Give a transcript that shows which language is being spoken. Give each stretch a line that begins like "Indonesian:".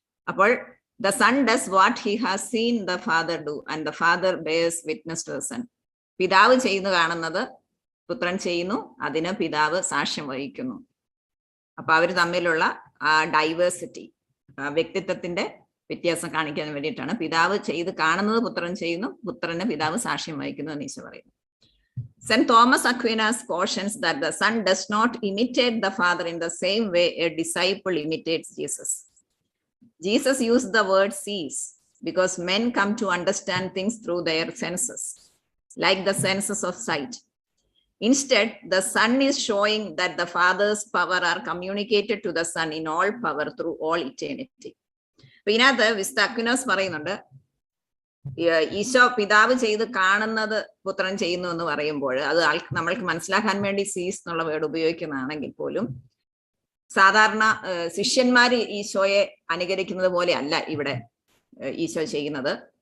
Malayalam: അപ്പോൾ
English: the son does what he has seen the father do and the father bears witness to the son.
Malayalam: പിതാവ് ചെയ്യുന്നു കാണുന്നത് പുത്രൻ ചെയ്യുന്നു, അതിന് പിതാവ് സാക്ഷ്യം വഹിക്കുന്നു. അപ്പൊ അവർ തമ്മിലുള്ള ആ ഡൈവേഴ്സിറ്റി, വ്യക്തിത്വത്തിന്റെ വ്യത്യാസം കാണിക്കാൻ വേണ്ടിയിട്ടാണ് പിതാവ് ചെയ്ത് കാണുന്നത് പുത്രൻ ചെയ്യുന്നു, പുത്രന് പിതാവ് സാക്ഷ്യം വഹിക്കുന്നു എന്ന് ഈശോ പറയുന്നു.
English: St. Thomas Aquinas cautions that the son does not imitate the father in the same way a disciple imitates Jesus. Jesus used the word sees because men come to understand things through their senses, like the senses of sight. Instead, the Son is showing that the Father's power are communicated to the Son in all power through all eternity.
Malayalam: അപ്പൊ ഇതിനകത്ത് വിശുദ്ധ Aquinas പറയുന്നുണ്ട്, ഈശോ പിതാവ് ചെയ്ത് കാണുന്നത് പുത്രൻ ചെയ്യുന്നു എന്ന് പറയുമ്പോൾ അത് നമ്മൾക്ക് മനസ്സിലാക്കാൻ വേണ്ടി സീസ് എന്നുള്ള വേർഡ് ഉപയോഗിക്കുന്നതാണെങ്കിൽ പോലും സാധാരണ ശിഷ്യന്മാര് ഈശോയെ അനുകരിക്കുന്നത് പോലെ അല്ല ഇവിടെ ഈശോ ചെയ്യുന്നത്.